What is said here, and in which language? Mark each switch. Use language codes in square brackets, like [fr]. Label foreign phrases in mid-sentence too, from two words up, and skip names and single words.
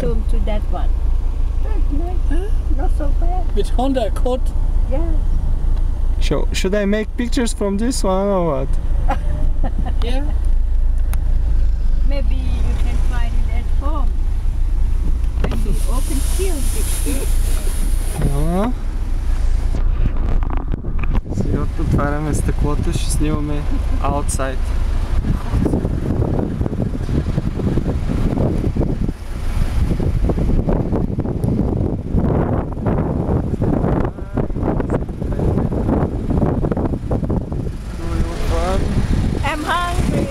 [en] zoom to that one. That's nice. Not so bad. With Honda Accord. Yeah. Should I make pictures from this one or what? Yeah. Maybe you can find it at home. When you open seal it. [bg] Да. Сега отваряме стъклото, ще снимаме outside. [en] I'm hungry.